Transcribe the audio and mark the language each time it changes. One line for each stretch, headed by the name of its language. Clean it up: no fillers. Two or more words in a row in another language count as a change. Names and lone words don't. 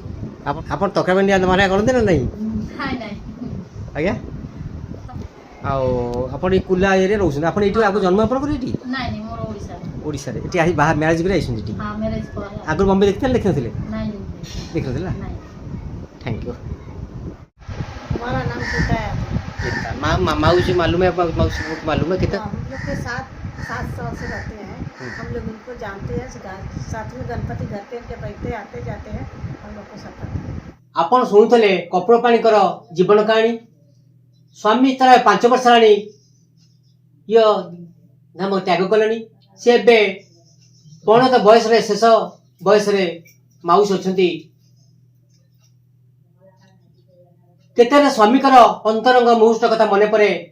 Odia: ଆପଣ ତରକାରୀ ମାନେ କରନ୍ତି ନା ନାହିଁ? ନାଇଁ ନାଇଁ ଆଜ୍ଞା। ଆଉ ଆପଣ ଏଇ କୁଲା ଏରିଆରେ ରହୁଛନ୍ତି, ଆପଣ ଏଇଠି ଆଗରୁ ଜନ୍ମ ଆପଣଙ୍କର ଏଇଠି ନାଇଁ ନାଇଁ ମୋର ଓଡ଼ିଶାରେ। ଓଡ଼ିଶାରେ ଏଠି ଆସି ବାହା ମ୍ୟାରେଜ୍ କରି ଆସିଛନ୍ତି ଏଠି? ହଁ ମ୍ୟାରେଜ ପରେ। ଆଗରୁ ବମ୍ବେ ଦେଖିଥିଲେ ଦେଖିନଥିଲେ?
Hindi: नहीं
Odia: ଦେଖିନଥିଲେ ନା?
Hindi: नहीं।
English: thank you.
Hindi: हमारा नाम गीता है। माऊसी मालूम है, माऊसी को मालूम है कितना? हम लोग के साथ 7 साल से रहते हैं, हम लोग उनको जानते हैं, साथ में गणपति घर पे जब रहते आते जाते हैं, हम लोग को सब पता है।
Odia: ଆପଣ ଶୁଣୁଥିଲେ କପଡ଼ପାଣିଙ୍କର ଜୀବନ କାହାଣୀ। ସ୍ୱାମୀ ତାର 5 ବର୍ଷ ହେଲାଣି ଇଏ ନାମ ତ୍ୟାଗ କଲେଣି। ସେ ଏବେ ପଣତ ବୟସରେ ଶେଷ ବୟସରେ ମାଉସୀ ଅଛନ୍ତି। କେତେବେଳେ ସ୍ୱାମୀଙ୍କର ଅନ୍ତରଙ୍ଗ ମୁହୂର୍ତ୍ତ କଥା ମନେ ପଡ଼େ।